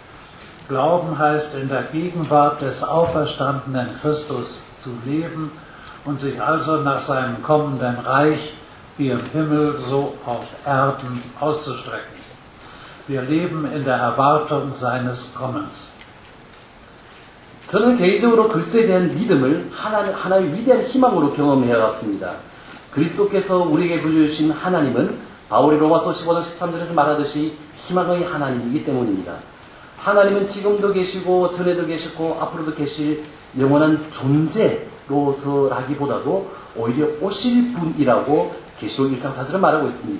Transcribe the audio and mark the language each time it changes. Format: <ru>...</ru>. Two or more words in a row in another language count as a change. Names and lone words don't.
<de>Glauben heißt, in der Gegenwart des auferstandenen Christus zu leben und sich also nach seinem kommenden Reich wie im Himmel so auf Erden auszustrecken. Wir leben in der Erwartung seines Kommens.</de> <ko>저는 개인적으로 그리스도에 대한 믿음을 하나의 위대한 희망으로 경험해 왔습니다. 그리스도께서 우리에게 보여주신 하나님은 바울이 로마서 15장 13절에서 말하듯이 희망의 하나님이기 때문입니다. 하나님은 지금도 계시고 전에도 계시고 앞으로도 계실 영원한 존재로서라기보다도 오히려 오실 분이라고 계시록 1장 4절은 말하고 있습니다.</ko>